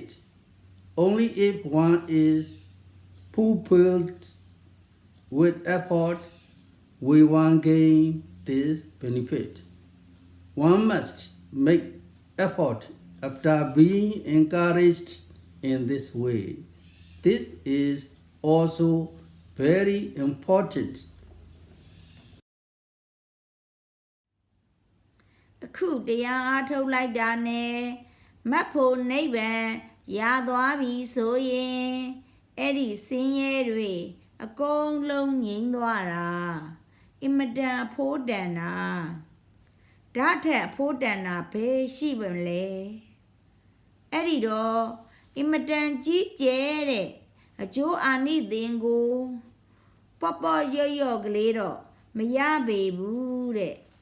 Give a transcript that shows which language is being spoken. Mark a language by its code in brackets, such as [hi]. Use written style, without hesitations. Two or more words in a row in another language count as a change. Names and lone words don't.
[en] Only if one is fulfilled with effort will one gain this benefit. One must make effort after being encouraged in this way. This is also very important. [my] အခုတရားအားထုတ်လိုက်တာနဲ့မတ်ဖို့နိဗ္ဗာန်ရသွားပြီဆိုရင်အဲ့ဒီ ဆင်းရဲတွေအကုန်လုံးငြိမ်းသွားတာအင်မတန်ဖိုးတန်တာဓာတ်ထက်ဖိုးတန်တာဘယ်ရှိပါမလဲအဲ့ဒီတော့အင်မတန်ကြီးကျယ်တဲ့အကျိုးအာနိသင်ကိုပေါ့ပေါ့ရော့ရော့ကလေးတော့မရပေဘူးတဲ့